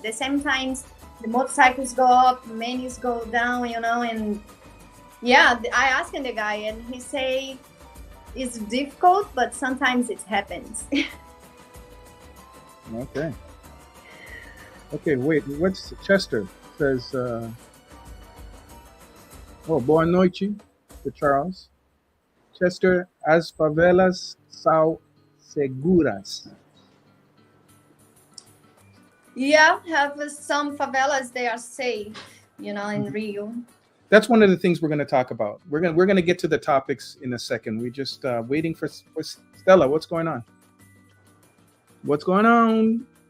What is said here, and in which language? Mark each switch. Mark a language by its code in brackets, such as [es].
[en] The same times the motorcycles go up, many go down, and yeah, I asked the guy and he say it's difficult, but sometimes it happens. Okay, wait, what's Chester says, [pt] boa noite [en] to Charles. [pt] Chester, as favelas são seguras. [en] Yeah, have some favelas, they are safe, in Rio. That's one of the things we're going to talk about. We're going to get to the topics in a second. We're just waiting for Stella. What's going on? What's going on?